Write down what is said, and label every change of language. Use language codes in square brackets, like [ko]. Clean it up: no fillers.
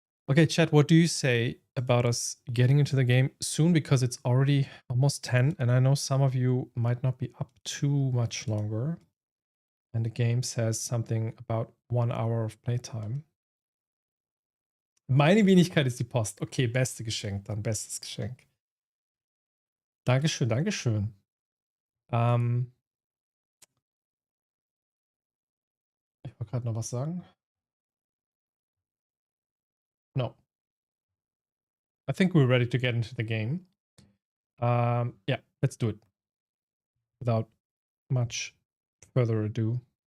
[en] Okay, chat, what do you say about us getting into the game soon? Because it's already almost 10, and I know some of you might not be up too much longer. And the game says something about 1 hour of playtime. [de] Meine Wenigkeit ist die Post. Okay, beste Geschenk, dann bestes Geschenk. Dankeschön, Dankeschön. Ich wollte gerade noch was sagen. [en] No. I think we're ready to get into the game. Yeah, let's do it. Without much further ado.